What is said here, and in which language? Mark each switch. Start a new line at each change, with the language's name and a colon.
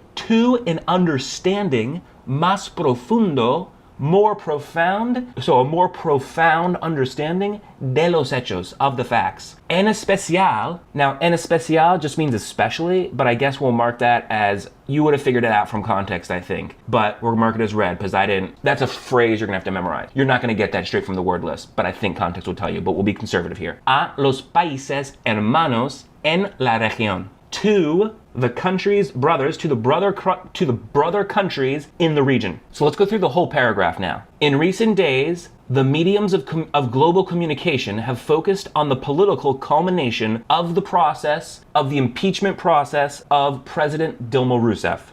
English: to an understanding,
Spanish: más profundo,
English: more profound, so a more profound understanding,
Spanish: de los hechos,
English: of the facts. En especial, now en especial just means especially, but I guess we'll mark that as, you would have figured it out from context, I think, but we'll mark it as read because I didn't. That's a phrase you're gonna have to memorize. You're not gonna get that straight from the word list, but I think context will tell you, but we'll be conservative here.
Spanish: A los países hermanos en la región.
English: To the countries, brothers, to the brother countries in the region. So let's go through the whole paragraph now. In recent days, the mediums of global communication have focused on the political culmination of the impeachment process of President Dilma Rousseff.